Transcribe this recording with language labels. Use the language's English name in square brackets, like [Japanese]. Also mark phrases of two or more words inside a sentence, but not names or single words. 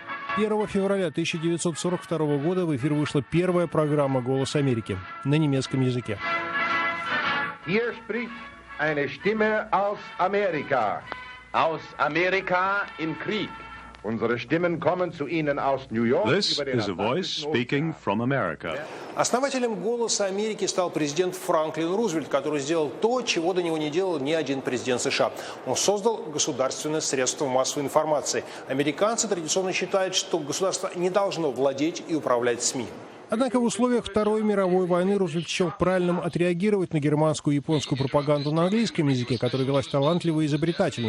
[Russian] 1 февраля 1942 года в эфир вышла первая программа «Голос Америки» на немецком языке. [German] Hier spricht eine Stimme aus Amerika. Aus Amerika im Krieg. Unsere Stimmen kommen zu Ihnen aus New York. [English] This is a voice speaking from America. [Russian] Основателем «Голоса Америки» стал президент Франклин Рузвельт, который сделал то, чего до него не делал ни один президент США. Он создал государственное средство массовой информации. Американцы традиционно считают, что государство не должно владеть и управлять СМИ. Однако в условиях Второй мировой войны Рузвельт счел правильным отреагировать на германскую и японскую пропаганду на английском языке, которая велась талантливо и изобретательно.